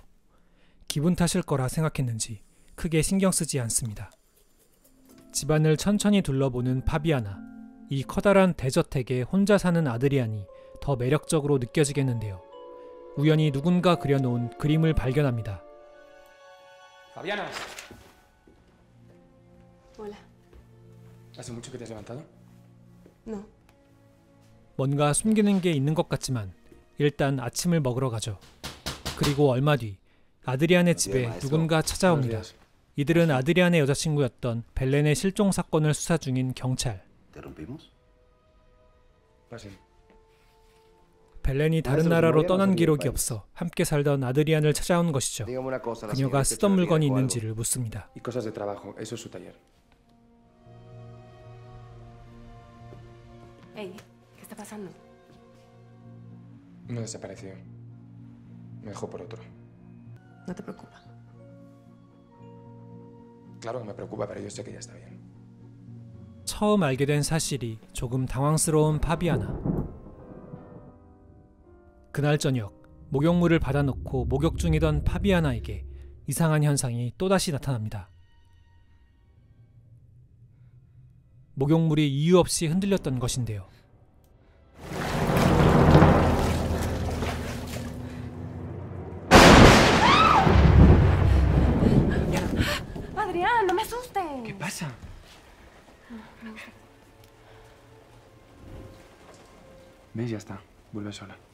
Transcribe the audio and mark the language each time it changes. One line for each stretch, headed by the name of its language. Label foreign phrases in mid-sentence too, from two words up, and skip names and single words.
Korean: 기분 탓일 거라 생각했는지 크게 신경 쓰지 않습니다. 집안을 천천히 둘러보는 파비아나. 이 커다란 대저택에 혼자 사는 아드리안이 더 매력적으로 느껴지겠는데요. 우연히 누군가 그려놓은 그림을 발견합니다.
Spanish: Fabiana. Hola. ¿Hace mucho que te has levantado? No.
Korean: 뭔가 숨기는 게 있는 것 같지만 일단 아침을 먹으러 가죠. 그리고 얼마 뒤 아드리안의 집에 누군가 찾아옵니다. 이들은 아드리안의 여자친구였던 벨렌의 실종 사건을 수사 중인 경찰. 벨렌이 다른 나라로 떠난 기록이 없어 함께 살던 아드리안을 찾아온 것이죠. 그녀가 쓰던 물건이 있는지를 묻습니다.
Spanish: Hey, ¿qué está pasando? No desapareció. Me dejó por otro. No te preocupa. Claro que me preocupa, pero yo sé que ya está bien.
Korean: 처음 알게 된 사실이 조금 당황스러운 파비아나. 그날 저녁 목욕물을 받아놓고 목욕 중이던 파비아나에게 이상한 현상이 또다시 나타납니다. 목욕물이 이유 없이 흔들렸던 것인데요.
Spanish: Adrián, no me asustes. ¿Qué pasa? ¿Ves? Ya está. Vuelve sola.